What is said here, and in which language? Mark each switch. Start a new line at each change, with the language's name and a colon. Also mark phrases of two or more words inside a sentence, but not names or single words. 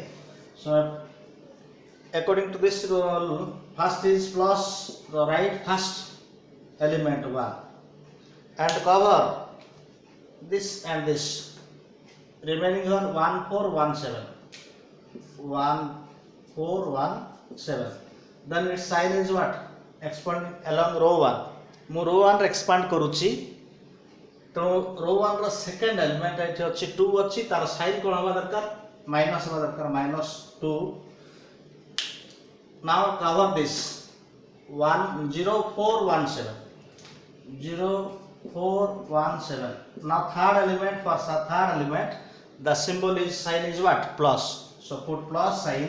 English: So according to this rule, first is plus, the right first element 1, and cover this and this. Remaining one 1, 4, 1, 7. 1, 4, 1, 7. Then its sign is what? Expand along row 1.
Odia: ମୁଁ row 1 ରେ expand କରୁଛି, ତେଣୁ row 1 ର
English: second element
Odia: ଏଠି ଅଛି 2 ଅଛି, ତାର sign କ'ଣ ହବା ଦରକାର? ମାଇନସ୍ ହବା ଦରକାର, -2.
English: Now cover this 1, 0, 4, 1, 7. 0, 4, 1, 7. Now third element, for third element, the symbol is sign is what? Plus. So put plus sign.